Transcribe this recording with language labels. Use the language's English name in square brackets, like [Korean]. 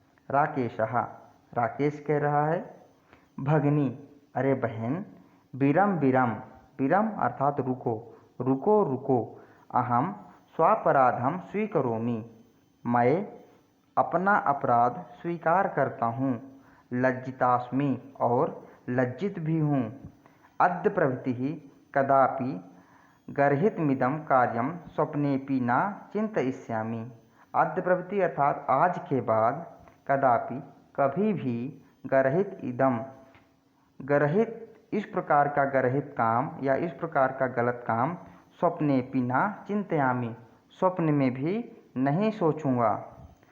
[Hindi] राकेशः, राकेश कह रहा है। भगिनी, अरे बहन। [Sanskrit] विरम विरम, विरम [Hindi] अर्थात रुको, रुको रुको। [Sanskrit] अहम स्वापराधम स्वीकरोमि, [Hindi] मैं अपना अपराध स्वीकार करता हूँ। [Sanskrit] लज्जितास्मि, [Hindi] और लज्जित भी हूँ। [Sanskrit] अद्य प्रभृतिः कदापि गर्हितमिदं कार्यं स्वप्नेपि न चिन्तयिष्यामि। अद्य प्रभृति [Hindi] अर्थात आज के बाद, [Sanskrit] कदापि [Hindi] कभी भी, [Sanskrit] गर्हित इदम, [Hindi] गर्हित इस प्रकार का गर्हित काम या इस प्रकार का गलत काम, [Sanskrit] स्वप्नेपि न चिन्तयामि, [Hindi] स्वप्न में भी नहीं सोचूंगा।